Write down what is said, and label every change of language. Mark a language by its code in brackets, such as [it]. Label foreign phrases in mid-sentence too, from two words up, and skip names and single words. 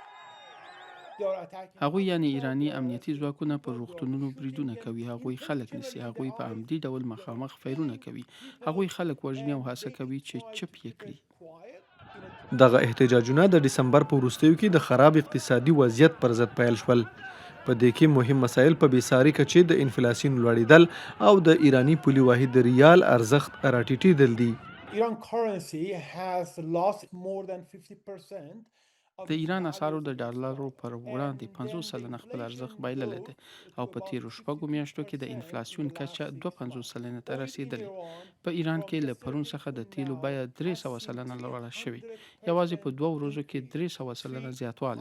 [ps] هغوی یعنی ایرانی امنیتي ځواکونه پر روغتونونو بریدونه کوي، هغوی خلک نیسي، هغوی په عمدي ډول مخامخ فیرونه کوي، هغوی خلک وژني او هڅه کوي چې چپ یې کړي. دغه احتجاجونه د دسمبر په وروستیو کې د خراب اقتصادي وضعیت پر ضد پیل شول. په دې کې مهم مسایل په بېساري کچې د انفلاسیون لوړېدل او د ایرانی پولي واحد د ریال ارزښت راټیټېدل دي. [en] Iran currency has lost more than 50% [ps] د ایران اسعارو د ډالرو پر وړاندې 50 سلنه خپل ارزښت بایللی دی او په تیرو شپږو میاشتو کې د انفلاسیون کچه 52 سلنه ته رسیدلې. په ایران کې له پرون څخه د تیلو بیه 300 سلنه لوړه شوې، یوازې په 2 ورځو کې 300 سلنه زیاتوالی.